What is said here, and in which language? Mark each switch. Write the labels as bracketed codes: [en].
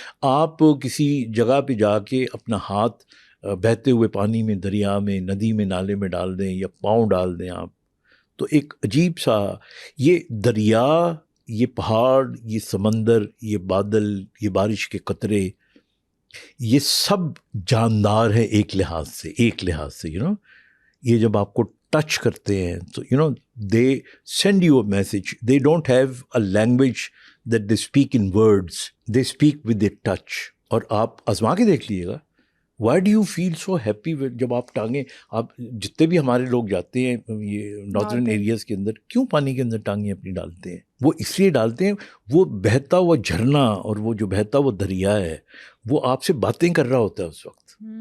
[ur] آپ کسی جگہ پہ جا کے اپنا ہاتھ بہتے ہوئے پانی میں, دریا میں, ندی میں, نالے میں ڈال دیں یا پاؤں ڈال دیں آپ, تو ایک عجیب سا یہ دریا, یہ پہاڑ, یہ سمندر, یہ بادل, یہ بارش کے قطرے, یہ سب جاندار ہے ایک لحاظ سے, یو نو. یہ جب آپ کو ٹچ کرتے ہیں تو [en] You know they send you a message. They don't have a language that they speak in words, they speak with a touch. [ur] اور آپ آزما کے دیکھ لیجیے گا, [en] why do you feel so happy [ur] جب آپ ٹانگیں, آپ جتنے بھی ہمارے لوگ جاتے ہیں یہ ناردرن ایریاز کے اندر, کیوں پانی کے اندر ٹانگیں اپنی ڈالتے ہیں؟ وہ اس لیے ڈالتے ہیں, وہ بہتا ہوا جھرنا اور وہ جو بہتا ہوا دریا ہے وہ آپ سے باتیں کر رہا ہوتا ہے اس وقت.